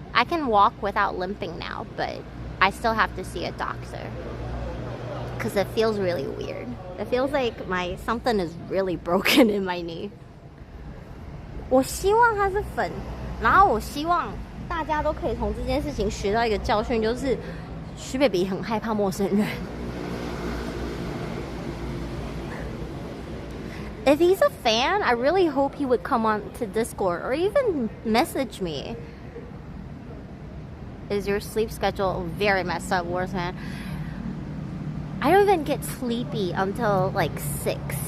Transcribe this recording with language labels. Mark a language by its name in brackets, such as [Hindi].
[English] I can walk without limping now, but I still have to see a doctor because it feels really weird. It feels like something is really broken in my knee. [Chinese] 我希望它是粉，然后我希望大家都可以从这件事情学到一个教训，就是徐 baby 很害怕陌生人。 [English] If he's a fan, I really hope he would come on to Discord or even message me. Is your sleep schedule very messed up, Wars man? I don't even get sleepy until like 6.